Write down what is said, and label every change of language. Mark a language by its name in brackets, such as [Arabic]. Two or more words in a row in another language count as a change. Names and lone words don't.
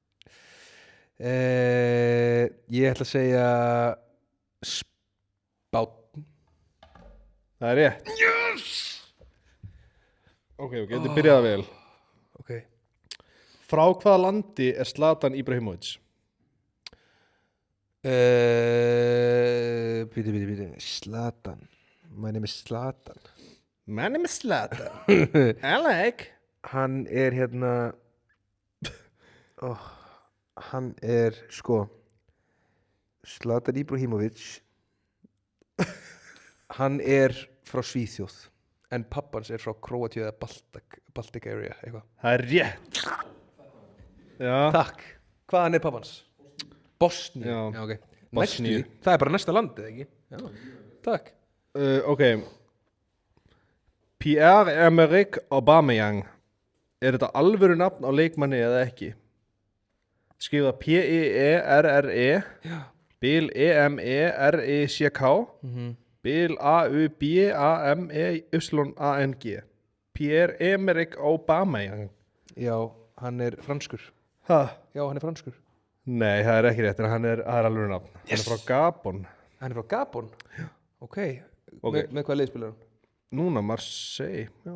[Icelandic] Ég ætla að segja Spánn. Það er rétt. Yes! Ok, þetta byrjaði vel. Ok. Frá hvaða landi er Zlatan Ibrahimovic? Bíddu. [English] Zlatan. My name is Zlatan. My name is Zlatan. Alec. [Icelandic] Hann er hérna hann er sko Zlatan Ibrahimovic. Hann er frá Svíþjóð en pappans er frá Króatíu eða [English] Baltic area [Icelandic] eitthvað. Það er rétt. Já. Takk. Hvaðan er pappans? Bosníu. Já, ok. Bosníu. Það er bara næsta land, eða ekki? Já. Takk. Ok. Pierre-Emerick Aubameyang. Er þetta alvöru nafn á leikmanni eða ekki? Skrifa P-I-E-R-R-E. Já. Bil E-M-E-R-I-C-K. Bil A-U-B-A-M-E-Y-A-N-G. Pierre-Emerick Aubameyang. Já, hann er franskur. Hæ? Já, hann er franskur. Nei, það er ekki rétt, en hann er alveg nafn. Yes. Hann er frá Gabon. Hann er frá Gabon? Já. Ok. Með hvað liðspilar hann? Núna Marseille. Já.